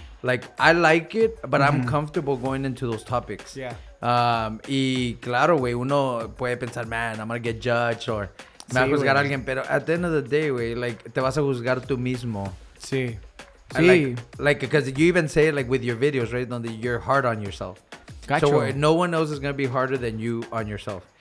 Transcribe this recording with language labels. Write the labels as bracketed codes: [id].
[en] Like, I like it, but I'm comfortable going into those topics. Yeah. [es] Y claro, güey, uno puede pensar, [en] man, I'm gonna get judged, or... [es] Me va a juzgar a alguien, pero [en] at the end of the day, [es] güey, like, te vas a juzgar tú mismo. Sí. [en] Like, because you even say it, like, with your videos, right? Donde you're hard on yourself. Gotcha. So, no one else is going to be harder than you on yourself.